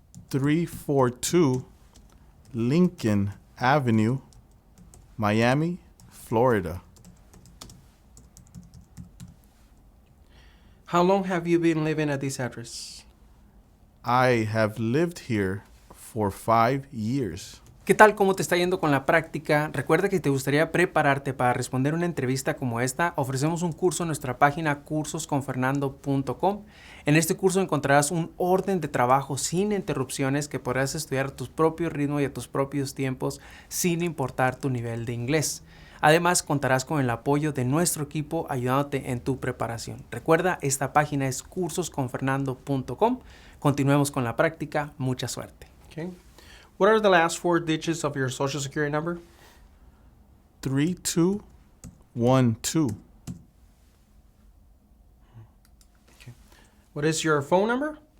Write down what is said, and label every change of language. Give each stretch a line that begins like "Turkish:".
English: 342 Lincoln Avenue, Miami, Florida. How long have you been living at this address? I have lived here for 5 years.
Spanish: ¿Qué tal? ¿Cómo te está yendo con la práctica? Recuerda que si te gustaría prepararte para responder una entrevista como esta, ofrecemos un curso en nuestra página cursosconfernando.com. En este curso encontrarás un orden de trabajo sin interrupciones que podrás estudiar a tu propio ritmo y a tus propios tiempos sin importar tu nivel de inglés. Además, contarás con el apoyo de nuestro equipo ayudándote en tu preparación. Recuerda, esta página es cursosconfernando.com. Continuemos con la práctica. Mucha suerte. Okay.
English: What are the last 4 digits of your social security number? 3212. Okay. What is your phone number?